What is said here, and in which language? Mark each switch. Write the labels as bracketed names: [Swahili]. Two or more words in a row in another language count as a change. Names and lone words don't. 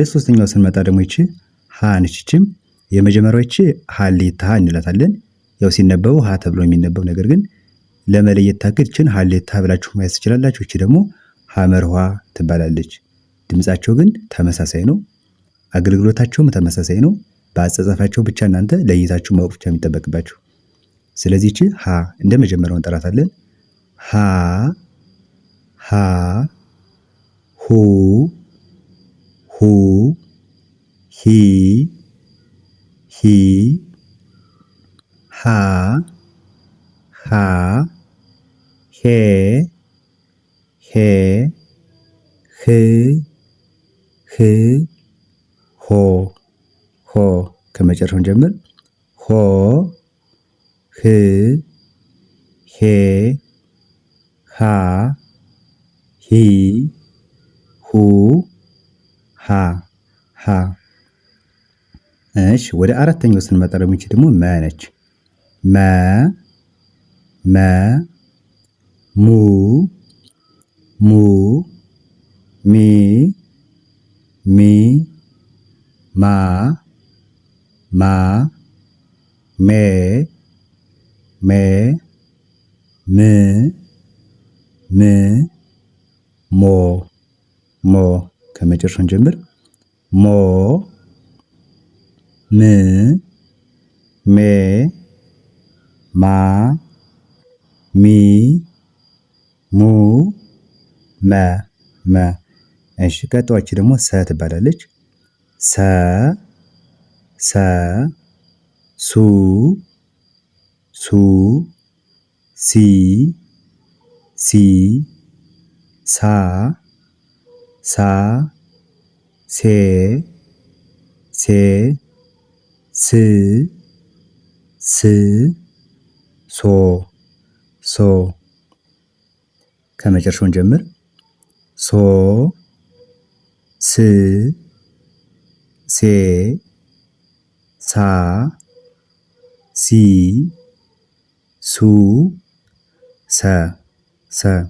[Amharic] ሶስተኛው ስንመጣ ደግሞ ይቺ ሀ ነች። ይቺም የመጀመሪያው ይቺ ሀሌታ ሀ እንላታለን። ያው ሲነበቡ ሀ ተብሎ የሚነበብ ነገር ግን ለመለየት ታክል ይችን ሀሌታ ብላችሁ ማየት ትችላላችሁ። ይቺ ደግሞ ሀመርኋ ትባላለች። ድምጻቸው ግን ተመሳሳይ ነው። አገልግሎታቸውም ተመሳሳይ ነው። በአጻጻፋቸው ብቻ እናንተ ለይታችሁ ማወቅ ብቻ የሚጠበቅባችሁ። ስለዚህ ይቺ ሀ እንደ መጀመሪያው እንጠራታለን። ሀ ሀ ሁ ሁ ሂ ሂ ሃ ሃ ሄ ሄ ህ ህ ሆ ሆ። ከመጨረሻውን ጀምር። ሆ ህ ሄ ሃ ሂ ሁ ሃ ሃ። እሺ ወደ አራተኛው ስንመጣ ደግሞ ይቺ ደግሞ መ ነች። መ መ ሙ ሙ ሚ ሚ ማ ማ ሜ ሜ ም ም ሞ ሞ። ከመጨረሻውን ጀምር። ሞ ም ሜ ማ ሚ ሙ መ መ። እሺ ቀጣዮች ደግሞ ሰ ትባላለች። ሰ ሰ ሱ ሱ ሲ ሲ ሳ ሳ ሴ ሴ ስ ስ ሶ ሶ። ከመጨረሻውን ጀምር ሶ ስ ሴ ሳ ሲ ሱ ሰ ሰ።